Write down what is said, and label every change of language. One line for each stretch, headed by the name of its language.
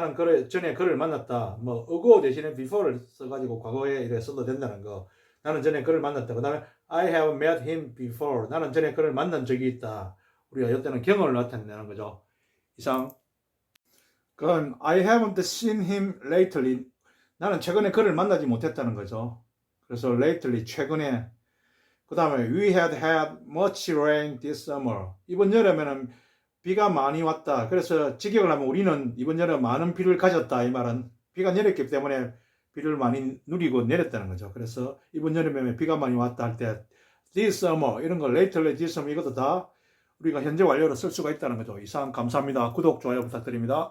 Korean: 나는 전에 그를 만났다. 뭐 ago 대신에 before를 써가지고 과거에 이렇게 써도 된다는 거. 나는 전에 그를 만났다. 그 다음에
English: I have met him before.
Korean: 나는 전에 그를 만난 적이 있다. 우리가 이때는 경험을 나타내는 거죠. 이상. 그럼
English: I haven't seen him lately.
Korean: 나는 최근에 그를 만나지 못했다는 거죠. 그래서 lately 최근에. 그 다음에
English: we had much rain this summer.
Korean: 이번 여름에는 비가 많이 왔다. 그래서 직역을 하면 우리는 이번 여름 많은 비를 가졌다. 이 말은 비가 내렸기 때문에 비를 많이 누리고 내렸다는 거죠. 그래서 이번 여름에 비가 많이 왔다 할 때 this summer 이런 거
English: lately this summer
Korean: 이것도 다 우리가 현재 완료로 쓸 수가 있다는 거죠. 이상 감사합니다. 구독, 좋아요 부탁드립니다.